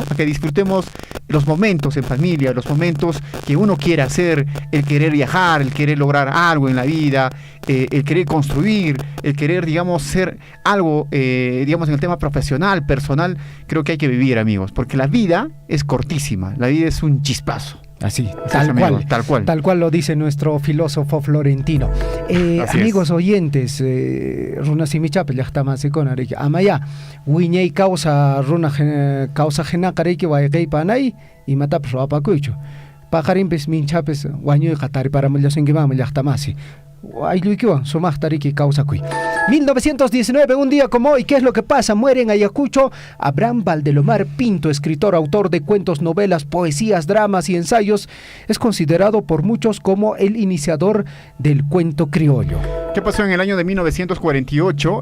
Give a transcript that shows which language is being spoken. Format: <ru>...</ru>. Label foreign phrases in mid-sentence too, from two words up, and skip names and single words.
<es>A que disfrutemos los momentos en familia, los momentos que uno quiere hacer, el querer viajar, el querer lograr algo en la vida, el querer construir, el querer, digamos, ser algo, digamos, en el tema profesional, personal. Creo que hay que vivir, amigos, porque la vida es cortísima, la vida es un chispazo. Así, tal cual lo dice nuestro filósofo florentino. Amigos oyentes,</es> <qu>runa simichape llaqtamasi konariki amaya wiñay causa runa causa genakariki waygay panay imatapas ruapakuychu paqarimpis minchapis wañuyqa tariparamullasunkimanmi llaqtamasi ayluykiwan sumaqtariki kawsakuy.</qu> <es>1919, un día como hoy, ¿qué es lo que pasa? Muere en Ayacucho Abraham Valdelomar Pinto, escritor, autor de cuentos, novelas, poesías, dramas y ensayos. Es considerado por muchos como el iniciador del cuento criollo. ¿Qué pasó en el año de 1948?</es>